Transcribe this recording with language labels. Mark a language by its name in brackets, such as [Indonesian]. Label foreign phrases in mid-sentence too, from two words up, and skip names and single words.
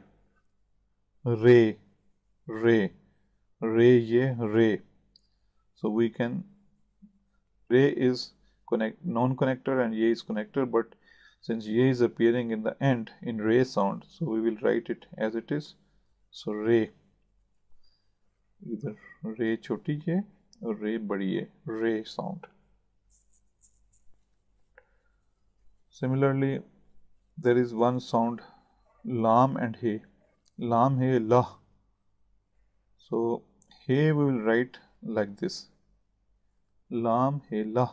[Urdu] Re, Re, Re, Ye, Re. [English] So we can, Re is non-connector and Ye is connector, but since Ye is appearing in the end in Re sound, so we will write it as it is. So Re, either [Urdu] Re choti Ye [English] or [Urdu] Re badi Ye, [English] Re sound. Similarly, there is one sound lam and he. [Urdu] Lam, he, lah. [English] So he we will write like this. [Urdu] Lam, he, lah.